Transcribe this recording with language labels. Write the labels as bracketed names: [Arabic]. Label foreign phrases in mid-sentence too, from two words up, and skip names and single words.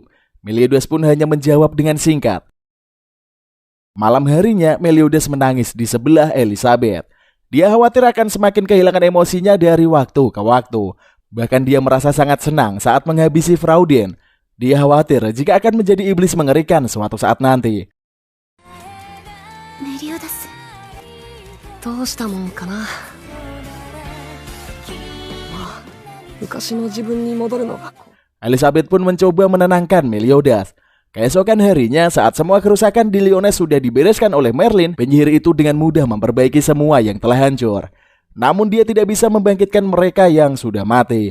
[Indonesian] Meliodas pun hanya menjawab dengan singkat. Malam harinya, Meliodas menangis di sebelah Elizabeth. Dia khawatir akan semakin kehilangan emosinya dari waktu ke waktu. Bahkan dia merasa sangat senang saat menghabisi Fraudin. Dia khawatir jika akan menjadi iblis mengerikan suatu saat nanti. Meliodas, [Japanese] どうしたもんかな。 [Indonesian] Elizabeth pun mencoba menenangkan Meliodas. Keesokan harinya, saat semua kerusakan di Lyonesse sudah dibereskan oleh Merlin, penyihir itu dengan mudah memperbaiki semua yang telah hancur. Namun dia tidak bisa membangkitkan mereka yang sudah mati.